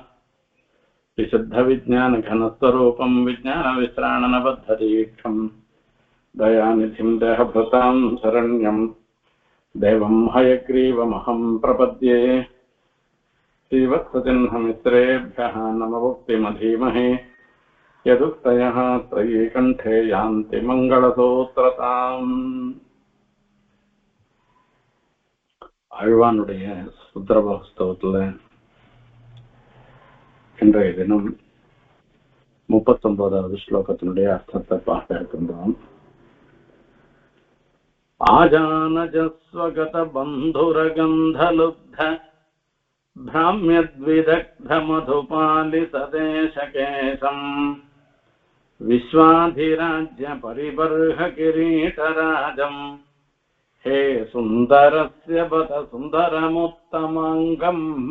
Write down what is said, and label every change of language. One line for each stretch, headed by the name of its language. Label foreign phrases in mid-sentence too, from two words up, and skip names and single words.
Sanskrit: विशुद्धविज्ञानघनस्वरूपं विज्ञानविश्राणनबद्धदीक्षं दयानिधिं देहभृतां शरण्यं देवं हयग्रीवमहं प्रपद्ये। श्रीवत्सचिह्नमित्रेभ्यः नमवुक्तिमधीमहे यदुक्तयः त्रयीकण्ठे यान्ति मङ्गलसूत्रताम्।
Tamil: ஆழ்வானுடைய சுந்தரபாஸ்தவத்துல இன்றைய தினம் 39வது ஸ்லோகத்தினுடைய அர்த்தத்தை பார்க்க இருக்கின்றோம்.
Sanskrit: आजानजस्वगत बन्धुरकन्दलुप्त भ्राम्यद्विदग्ध मधुपालि सदेशकेशम् विश्वाधिराज्य परिबर्ह किरीटराजम् हे सुन्दरस्य पद सुन्दरमुत्तमाङ्गम्.